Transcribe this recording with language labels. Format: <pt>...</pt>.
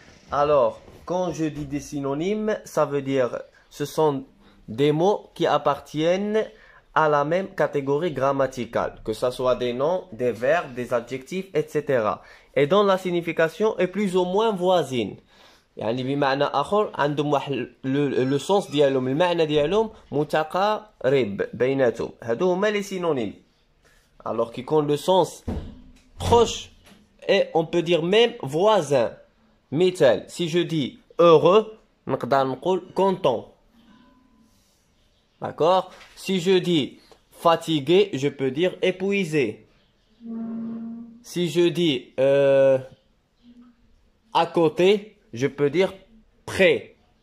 <fr>Alors, quand je dis des synonymes, ça veut dire ce sont des mots qui appartiennent à la même catégorie grammaticale, que ce soit des noms, des verbes, des adjectifs, etc. Et dont la signification est plus ou moins voisine.</fr> <ar>يعني بمعنى آخر عندهم واحد لو سونس ديالهم المعنى ديالهم متقارب بيناتهم هادو هما لي سينونيم</ar> <fr>alors qui ont le sens proche et on peut dire même voisin. مثال si je dis heureux</fr> <ar>نقدر نقول</ar> <fr>content. D'accord? Si je dis fatigué, je peux dire épuisé. Si je dis à côté, je peux dire près.</fr>